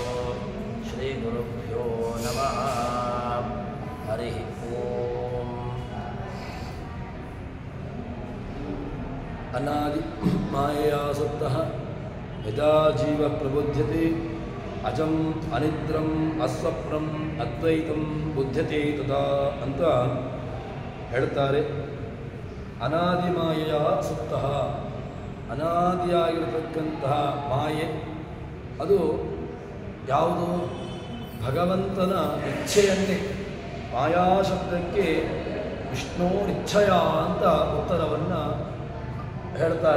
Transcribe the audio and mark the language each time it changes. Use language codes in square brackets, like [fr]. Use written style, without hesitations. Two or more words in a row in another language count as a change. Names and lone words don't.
[sa] श्रीगुरुभ्यो नमः। हरिः ओम्। अनादि माययासक्तः यदा जीवः प्रबुध्यते अजं अनिद्रं अस्वप्नं ಅದ್ವೈತಂ ಬುದ್ಧತೆ ತದಾ [kn] ಅಂತ ಹೇಳ್ತಾರೆ. [sa] ಅನಾದಿ ಮಾಯೆಯ ಸುಪ್ತಃ, [kn] ಅನಾದಿಯಾಗಿರತಕ್ಕಂತಹ ಮಾಯೆ ಅದು ಯಾವುದು? ಭಗವಂತನ ಇಚ್ಛೆಯನ್ನೇ. ಮಾಯಾ ಶಬ್ದಕ್ಕೆ ವಿಷ್ಣೋರಿಚ್ಛಯ ಅಂತ ಉತ್ತರವನ್ನು ಹೇಳ್ತಾರೆ.